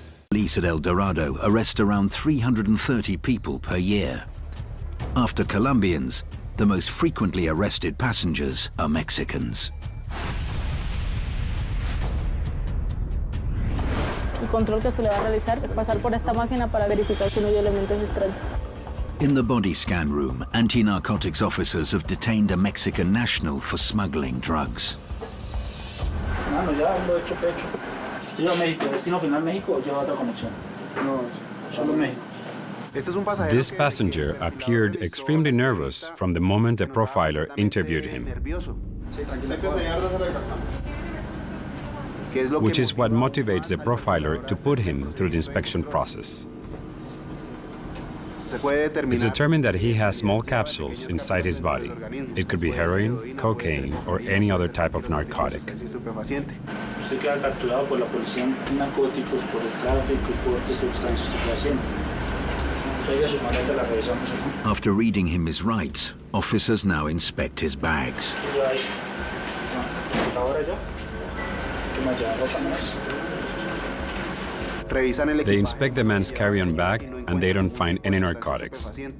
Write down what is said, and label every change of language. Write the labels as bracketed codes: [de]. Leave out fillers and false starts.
[en] Police at El Dorado arrest around 330 people per year. After Colombians, the most frequently arrested passengers are Mexicans. [es] El control que se le va a realizar es pasar por esta máquina para verificar si no hay elementos extraños. [en] In the body scan room, anti-narcotics officers have detained a Mexican national for smuggling drugs. [es] Mano, ya lo he hecho pecho. ¿Usted lleva a México? ¿Destino final México o lleva otra conexión? No, solo México. [en] This passenger appeared extremely nervous from the moment the profiler interviewed him, which is what motivates the profiler to put him through the inspection process. It's determined that he has small capsules inside his body. It could be heroin, cocaine, or any other type of narcotic. [es] Usted queda capturado por la policía en narcóticos, por el tráfico y por sustancias estupefacientes. [en] After reading him his rights, officers now inspect his bags. They inspect the man's carry-on bag and they don't find any narcotics.